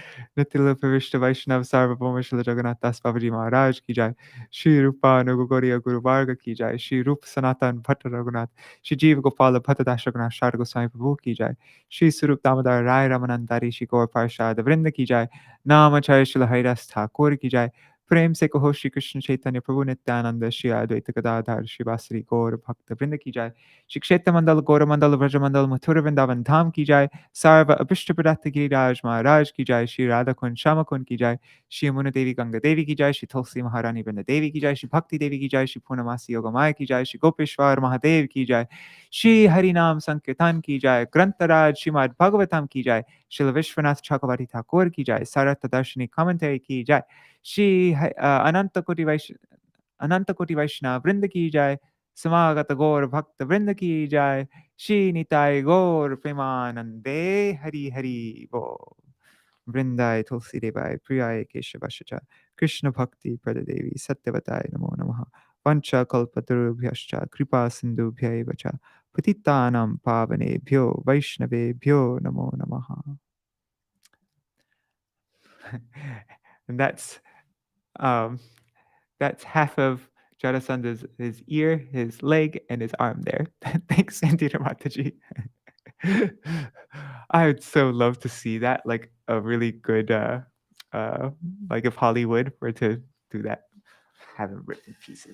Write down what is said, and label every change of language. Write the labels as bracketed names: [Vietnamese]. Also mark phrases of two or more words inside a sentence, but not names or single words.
[Hindi] नितिला प्रविष्ट वैष्णव सार्वभौम श्रील जगन्नाथ दास बाबाजी महाराज की जय. श्री रूपा नुगोगोरिया गुरु वर्ग की जय। श्री रूप सनातन भट्ट रघुनाथ. श्री जीव गोपाल भट्ट दास रघुनाथ शरा गोस्वामी प्रभु की जय. श्री सुरूप दामोदर राय रामानंदरी श्री गौर पार्षद वृंद की जय. नामाचार्य श्रील हरिदास ठाकुर की जय. प्रेम से कहो श्री कृष्ण चैतन्य प्रभु नित्यानंद श्री अद्वैत गदाधर श्रीवासरी गौर भक्त वृंद की जाय। श्री क्षेत्र मंडल गौर मंडल व्रज मंडल मथुर वृंदावन धाम की जाय। सर्व अभिष्ट प्रदत्त गिरिराज महाराज की जाय। श्री राधा कुंड श्याम कुंड की जाय। श्री यमुना देवी गंगा देवी की जाय। श्री तुलसी महारानी वृंद देवी की जाय। श्री भक्ति देवी की जाय। श्री पूर्णमासी योगमाया की जाय। श्री गोपेश्वर महादेव की जाय। श्री हरिनाम संकीर्तन की जाय। ग्रंथराज श्रीमद् भागवतम की जाय। श्री विश्वनाथ चक्रवर्ती ठाकुर की जाय। सारथ-दर्शिनी कमेंटरी की जाय। श्री अनंत कोटि वैष्णव वृंद की जाय। समागत गौर भक्त वृंद की जाय। श्री निताय गौर प्रेमानंदे हरि हरि बोल। [Sanskrit] वृंदाय तुलसी देवाय प्रियाय केशवश्च कृष्ण भक्ति प्रददेवी सत्यवताय नमो नमः। पंचकल्पतरुभ्यश्च कृपा सिंधुभ्यैव च पतितानां पावनेभ्यो वैष्णवेभ्यो नमो नमः. [English] And that's half of Jara sandha's his ear, his leg, and his arm there. Thanks, Sandita Mataji. I would so love to see that, like a really good, like if Hollywood were to do that, have him written pieces.